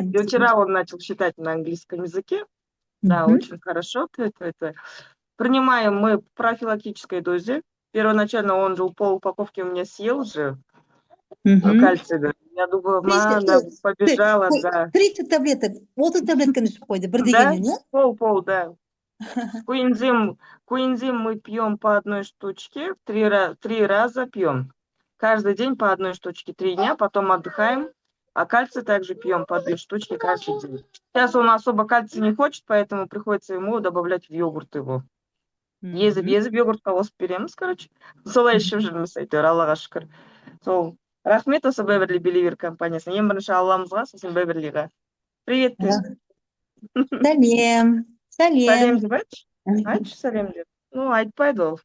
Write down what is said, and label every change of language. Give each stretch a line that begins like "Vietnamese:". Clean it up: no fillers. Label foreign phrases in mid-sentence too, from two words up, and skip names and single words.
Russian: И вчера он начал читать на английском языке. Да, очень хорошо. Принимаем мы в профилактической дозе. Первоначально он же пол упаковки у меня съел же. Кальций. Я думаю, мама побежала, да.
Kazakh: 30 таблеток, 30 таблетканы ішіп қойды, бір дегеннен, не?
Russian: Пол, да. Куинзим мы пьем по 1 штучке, 3 раза пьем. Каждый день по 1 штучке, 3 дня, потом отдыхаем. А кальций также пьем по 2 штучки каждый день. Сейчас он особо кальций не хочет, поэтому приходится ему добавлять в йогурт его.
Kazakh: Езіп йогуртқа қосып береміз, короче. Солай ішіп жүрміз, әйтеуір, Аллаға шүкір. Сол. Рахмет осы Beverly Believer компаниясына. Ең бірінші Алламызға, сосын Беверлиға.
Russian: Привет.
Kazakh: Сәлем. Сәлем деп айтшы. Айтшы сәлем деп. Ну, айтпайды ол.